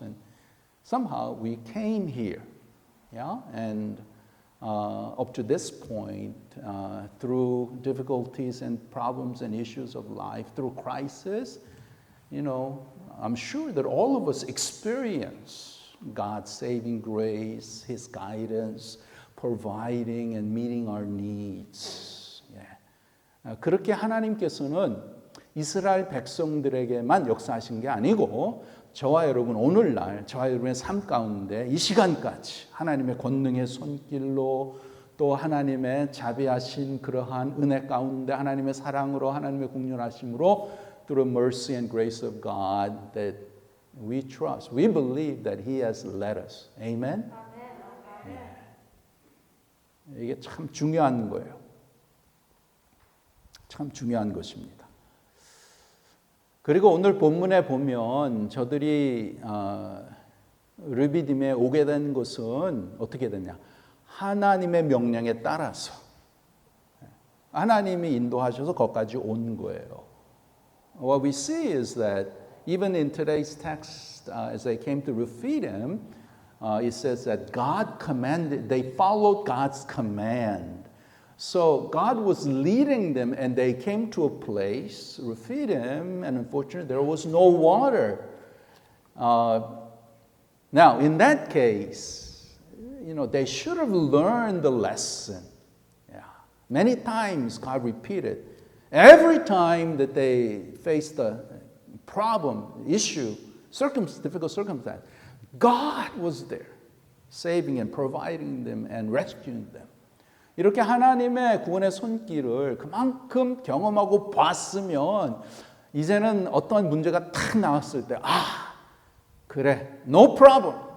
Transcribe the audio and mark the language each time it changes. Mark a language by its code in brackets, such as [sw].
[en] And somehow we came here, and up to this point, through difficulties and problems and issues of life, through crisis, I'm sure that all of us experience God's saving grace, His guidance, providing and meeting our needs. [ko] 그렇게 하나님께서는 이스라엘 백성들에게만 역사하신 게 아니고 저와 여러분 오늘날 저와 여러분의 삶 가운데 이 시간까지 하나님의 권능의 손길로 또 하나님의 자비하신 그러한 은혜 가운데 하나님의 사랑으로 하나님의 공존하심으로 [en] through mercy and grace of God that we trust, we believe that He has led us. Amen? [ko] 이게 참 중요한 거예요. 참 중요한 것입니다. 그리고 오늘 본문에 보면 저들이 르비딤에 오게 된 것은 어떻게 됐냐? 하나님의 명령에 따라서 하나님이 인도하셔서 거기까지 온 거예요. [en] What we see is that even in today's text, as they came to Rephidim, it says that God commanded, they followed God's command. So God was leading them and they came to a place, Rephidim, and unfortunately there was no water. Now, in that case, they should have learned the lesson. Yeah. Many times God repeated. Every time that they faced a problem, issue, difficult circumstance, God was there, saving and providing them and rescuing them. [ko] 이렇게 하나님의 구원의 손길을 그만큼 경험하고 봤으면 이제는 어떤 문제가 탁 나왔을 때 그래, [en] no problem.